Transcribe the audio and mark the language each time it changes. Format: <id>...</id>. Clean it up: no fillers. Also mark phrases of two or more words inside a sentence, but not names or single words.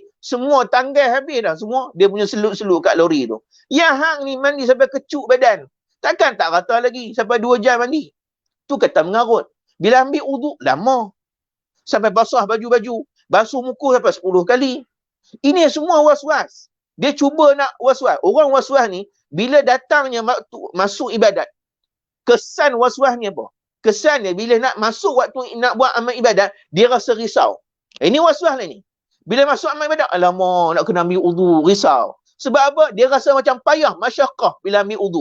<ms>Semua tanggal habis dah. Semua dia punya seluk-seluk kat lori tu. Yang hang ni mandi sampai kecuk badan. Takkan tak rata lagi. Sampai 2 jam mandi. Tu kata mengarut. Bila ambil uduk, lama. Sampai basah baju-baju. Basuh muka sampai 10 kali. Ini semua was-was. Dia cuba nak was-was. Orang was-was ni, bila datangnya masuk ibadat, kesan was-was ni apa? Kesan dia bila nak masuk waktu nak buat amal ibadat, dia rasa risau. Ini was-was lah ni. Bila masuk amal ibadat, alamak, nak kena ambil wudu, risau. Sebab apa? Dia rasa macam payah, masyaqqah bila ambil wudu.</ms>